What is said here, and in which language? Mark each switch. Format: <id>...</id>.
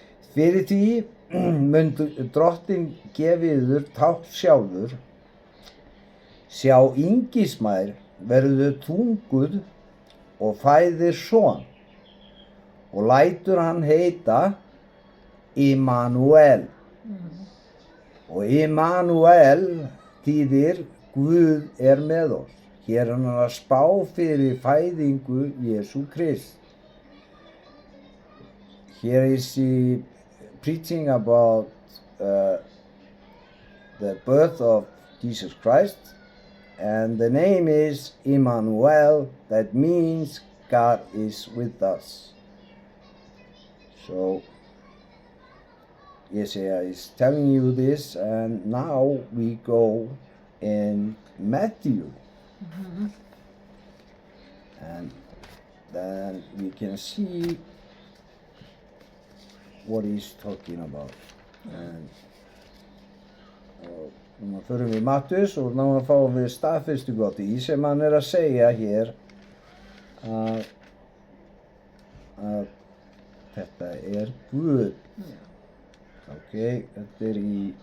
<is>Fyrir því mun drottinn gefi yður tákn sjálfur, sjá yngismær verður þunguð og fæðir son og lætur hann heita Immanuel. Og Immanuel þýðir Guð með oss. Hér er hann að spá fyrir fæðingu Jesú Krist.</is> <en>Here is he preaching about the birth of Jesus Christ, and the name is Immanuel, that means God is with us. So Isaiah is telling you this, and now we go in Matthew. And then we can see what he's talking about.</en> <is>And núna förum við Mattheus og náttúrulega fáum við staðfestingu á því sem hann að segja hér að þetta Guð. Ok, þetta í</is>